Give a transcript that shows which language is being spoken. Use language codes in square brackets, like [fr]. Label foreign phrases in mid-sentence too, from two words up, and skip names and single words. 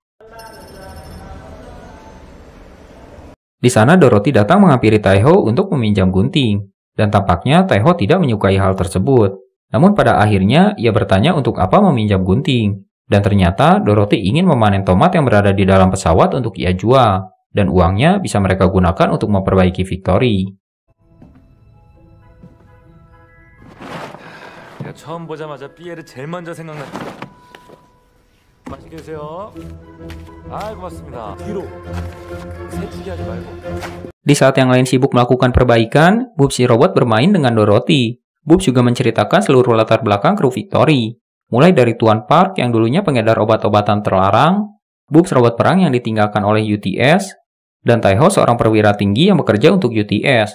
[id] Di sana Dorothy datang menghampiri Taeho untuk meminjam gunting. Dan tampaknya Taeho tidak menyukai hal tersebut. Namun pada akhirnya ia bertanya untuk apa meminjam gunting. Dan ternyata Dorothy ingin memanen tomat yang berada di dalam pesawat untuk ia jual. dan uangnya bisa mereka gunakan untuk memperbaiki Victory. [ko] 내가 처음 보자마자 삐에를 제일 먼저 생각났다. 맛있게 드세요. 아, 고맙습니다. 뒤로 새치기 하지 말고. [id] Di saat yang lain sibuk melakukan perbaikan, Bob si robot bermain dengan Dorothy. Bob juga menceritakan seluruh latar belakang kru Victory. Mulai dari Tuan Park yang dulunya pengedar obat-obatan terlarang, Bob robot perang yang ditinggalkan oleh UTS, dan Taiho seorang perwira tinggi yang bekerja untuk UTS.